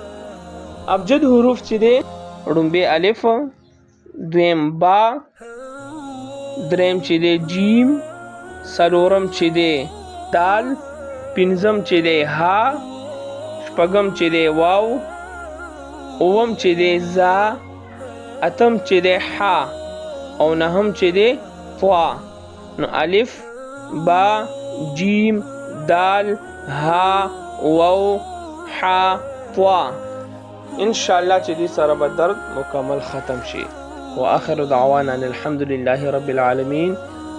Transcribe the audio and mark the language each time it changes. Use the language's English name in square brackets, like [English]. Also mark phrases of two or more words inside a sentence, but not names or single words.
[Pashto] ابجد حروف چې دی، ړومبی الف، دویم با، دریم چې دی جیم، 4م چې دی دال، 5م چې دی ها، 6م چې دی واو، 9م چې دی زا، 8م چې دی ح، او 9م چې دی طوا. نو الف، با، جیم، دال، ها، واو، ح، طوا. انشاءالله چې دې سره به درد مکمل ختم شي. [Arabic] واخر دعوانا الحمد لله رب العالمين.